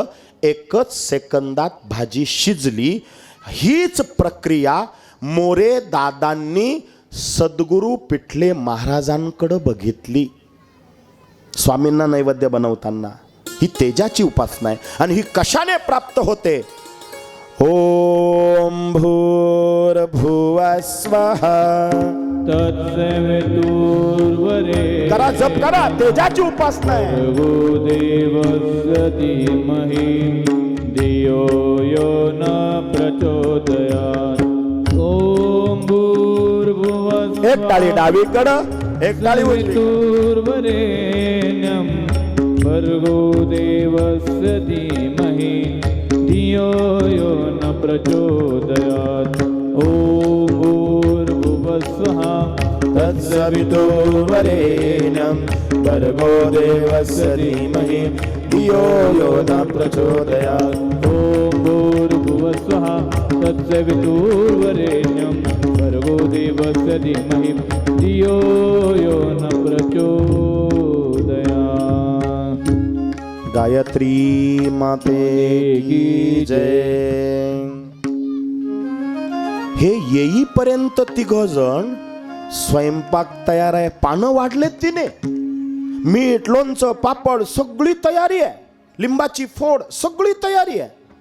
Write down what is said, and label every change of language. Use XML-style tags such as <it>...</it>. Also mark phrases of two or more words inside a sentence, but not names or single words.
<mr>एकच सेकंदात भाजी शिजली. हीच प्रक्रिया मोरे दादांनी सद्गुरू पिठले महाराजांकडे बघितली स्वामींना नैवेद्य बनवताना. ही तेजाची उपासना आहे. आणि ही कशाने प्राप्त होते?</mr> <sa>ओम भूर्भुवः स्वः तत्सवितुर्वरेण्यं</sa> <mr>करा, जप करा. तेजाची उपासना आहे.</mr> <sa>देवस्य धीमहि धियो यो न प्रचोदयात्. ओम भूर्भुवः</sa> <mr>एक टाळी डावीकडं, एक टाळी</mr> <sa>तत्सवितुर्वरेण्यं भर्गो देवस्य धीमहि धियो यो न प्रचोदयात्. ओम भूर्भुवः स्वः तत्सवितुर्वरेण्यं भर्गो देवस्य धीमहि धियो यो न प्रचोदयात्. ओम भूर्भुवः स्वहा तत्सवितुर्वरेण्यं भर्गो देवस्य धीमहि धियो यो न प्रचोदयात्.</sa> <mr>गायत्री माते की जय. हे येईपर्यंत तिघ जण स्वयंपाक तयार आहे. पानं वाढलेत तिने, मीठ लोणचं पापड सगळी तयारी आहे, लिंबाची फोड सगळी तयारी आहे.</mr>